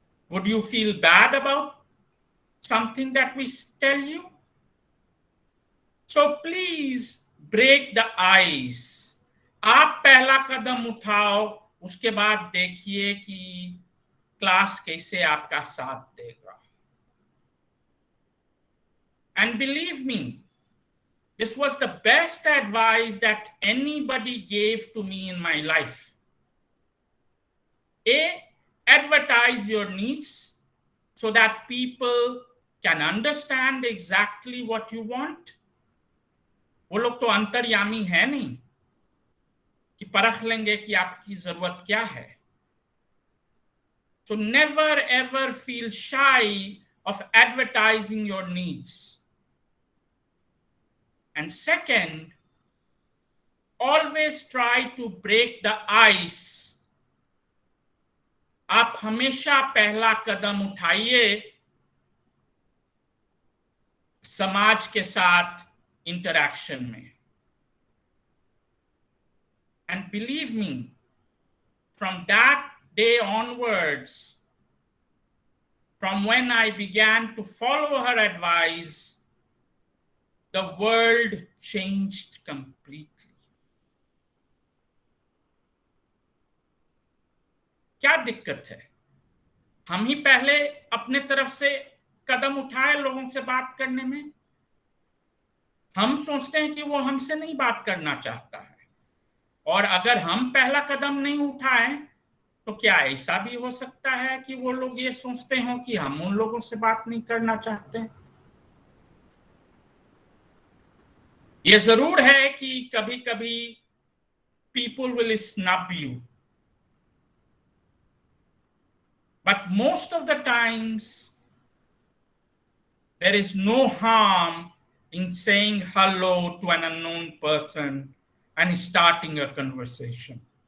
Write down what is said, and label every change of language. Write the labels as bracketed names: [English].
[English] Would you feel bad about something that we tell you? So please break the ice. [Hindi] आप पहला कदम उठाओ, उसके बाद देखिए कि क्लास कैसे आपका साथ देगा. [English] And believe me, this was the best advice that anybody gave to me in my life. Advertise your needs so that people can understand exactly what you want. [Hindi] वो लोग तो अंतर्यामी है नहीं कि परख लेंगे कि आपकी जरूरत क्या है. [English] So never ever feel shy of advertising your needs. And second, always try to break the ice. [Hindi] आप हमेशा पहला कदम उठाइए समाज के साथ इंटरैक्शन में. [English] And believe me, from that day onwards, from when I began to follow her advice, the world changed completely. [Hindi] क्या दिक्कत है? हम ही पहले अपने तरफ से कदम उठाए लोगों से बात करने में. हम सोचते हैं कि वो हमसे नहीं बात करना चाहता है, और अगर हम पहला कदम नहीं उठाएं तो क्या ऐसा भी हो सकता है कि वो लोग ये सोचते हो कि हम उन लोगों से बात नहीं करना चाहते. ये जरूर है कि कभी कभी [English] people will snub you, but most of the times there is no harm in saying hello to an unknown person and starting a conversation.